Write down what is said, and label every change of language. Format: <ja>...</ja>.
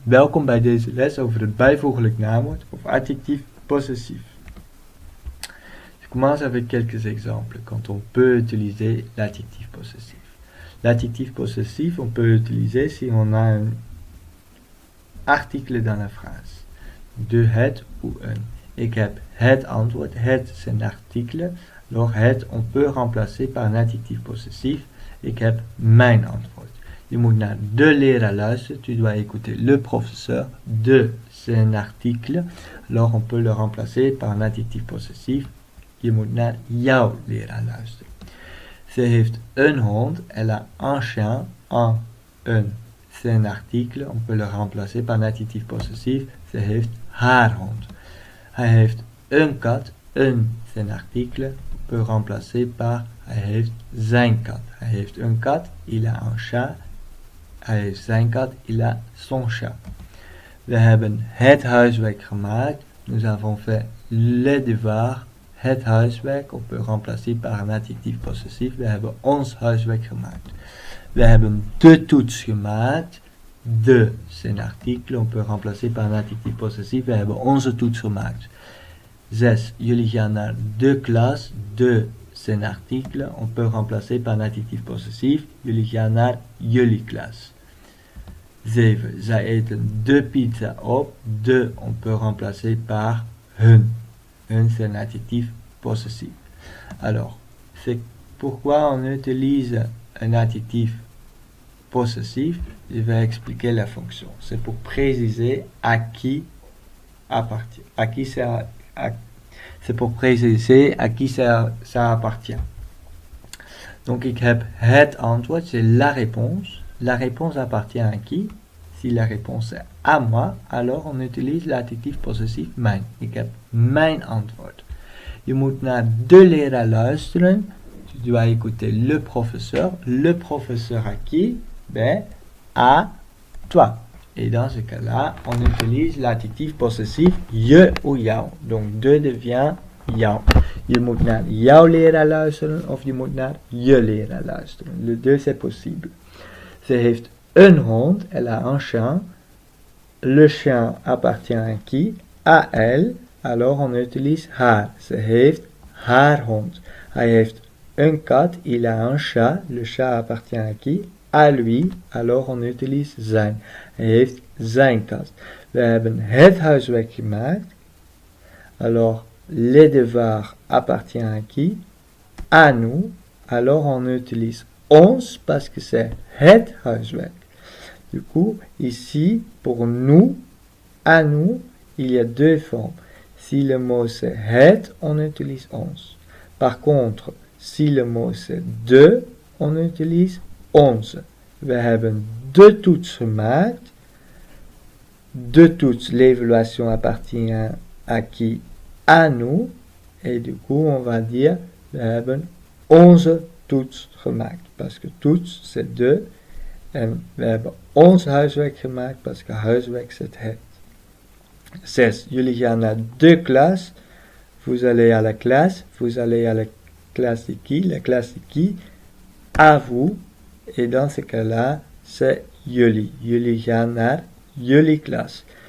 <nl>Welkom bij deze les over het bijvoeglijk naamwoord of adjectief possessif.</nl> <fr>Je commence avec quelques exemples quand on peut utiliser l'adjectif possessif. L'adjectif possessif, on peut l'utiliser si on a un article dans la phrase.</fr> <nl>De het ou een. Ik heb het antwoord. Het</nl> <fr>c'est un article. Alors het, on peut remplacer par un adjectif possessif.</fr> <nl>Ik heb mijn antwoord. Je moet naar de leraar luisteren.</nl> <fr>Tu dois écouter le professeur. De, c'est un article. Alors on peut le remplacer par un adjectif possessif.</fr> <nl>Je moet naar jouw leraar luisteren. Ze heeft een hond.</nl> <fr>Elle a un chien. Een. C'est un article. On peut le remplacer par un adjectif possessif.</fr> <nl>Ze heeft haar hond. Hij heeft een kat.</nl> <fr>Een, c'est un article. On peut remplacer par</fr> <nl>hij heeft zijn kat. Hij heeft een kat.</nl> <fr>Il a un chat.</fr> <nl>Hij heeft zijn kat.</nl> <fr>Il a son chat.</fr> <nl>We hebben het huiswerk gemaakt.</nl> <fr>Nous avons fait les devoirs.</fr> <nl>Het huiswerk.</nl> <fr>On peut remplacer par un adjectif possessif.</fr> <nl>We hebben ons huiswerk gemaakt. We hebben de toets gemaakt.</nl> <fr>De, c'est un article. On peut remplacer par un adjectif possessif.</fr> <nl>We hebben onze toets gemaakt. 6. Jullie gaan naar de klas.</nl> <fr>De, c'est un article. On peut remplacer par un adjectif possessif.</fr> <nl>Jullie gaan naar jullie klas. 7. Zij eten de pizza op.</nl> <fr>De, on peut remplacer par hun. Hun, c'est un adjectif possessif. Alors, c'est pourquoi on utilise un adjectif possessif. Je vais expliquer la fonction. C'est pour préciser à qui appartient. À qui ça, c'est pour préciser à qui ça appartient. Donc,</fr> <nl>ik heb het antwoord,</nl> <fr>c'est la réponse. La réponse appartient à qui? Si la réponse est à moi, alors on utilise l'adjectif possessif mijn.</fr> <nl>Ik heb mijn antwoord. Je moet naar de leraar luisteren.</nl> <fr>Tu dois écouter le professeur. Le professeur à qui? Ben, à toi. Et dans ce cas-là, on utilise l'adjectif possessif je ou jou. Donc de devient jou.</fr> <nl>Je moet naar jouw leraar luisteren of je moet naar je leraar luisteren.</nl> <fr>Les deux c'est possible.</fr> <nl>Ze heeft een hond,</nl> <fr>elle a un chien. Le chien appartient à qui? À elle. Alors on utilise haar. Ze heeft haar hond.</fr> <nl>Hij heeft een kat,</nl> <fr>il a un chat. Le chat appartient à qui? À lui. Alors on utilise zijn.</fr> <nl>Hij heeft zijn kat. We hebben het huiswerk gemaakt.</nl> <fr>Alors les devoirs appartient à qui? À nous. Alors on utilise ons parce que c'est</fr> <nl>het huiswerk.</nl> <fr>Du coup, ici, pour nous, à nous, il y a deux formes. Si le mot c'est het, on utilise ons. Par contre, si le mot c'est de, on utilise onze.</fr> <nl>We hebben de toets gemaakt.</nl> <fr>De toets, l'évaluation appartient à qui? À nous. Et du coup, on va dire,</fr> <nl>we hebben onze toets gemaakt.</nl> <fr>Parce que toets, c'est de.</fr> <nl>En we hebben ons huiswerk gemaakt,</nl> <fr>parce que huiswerk, c'est het. 6.</fr> <nl>Jullie gaan naar de klas.</nl> <fr>Vous allez à la classe. Vous allez à la classe de qui? La classe de qui? À vous. Et dans ce cas-là, c'est jullie.</fr> <nl>Jullie gaan naar jullie klas.</nl>